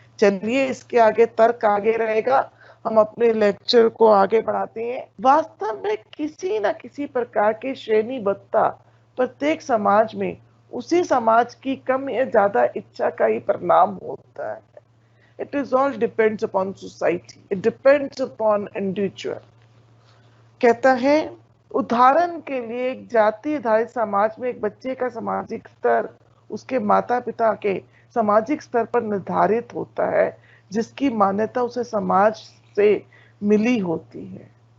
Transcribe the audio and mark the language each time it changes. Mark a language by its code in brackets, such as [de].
[hi] चलिए, इसके आगे तर्क आगे रहेगा, हम अपने लेक्चर को आगे बढ़ाते हैं। वास्तव में किसी न किसी प्रकार की श्रेणीबद्धता प्रत्येक समाज में उसी समाज की कम या ज्यादा इच्छा का ही परिणाम होता है। [en] It is all depends upon society. It depends upon individual. [hi] कहता है, उदाहरण के लिए एक जाति आधारित समाज में एक बच्चे का सामाजिक स्तर उसके माता पिता के सामाजिक स्तर पर निर्धारित होता है, जिसकी मान्यता उसे समाज से मिली होती है।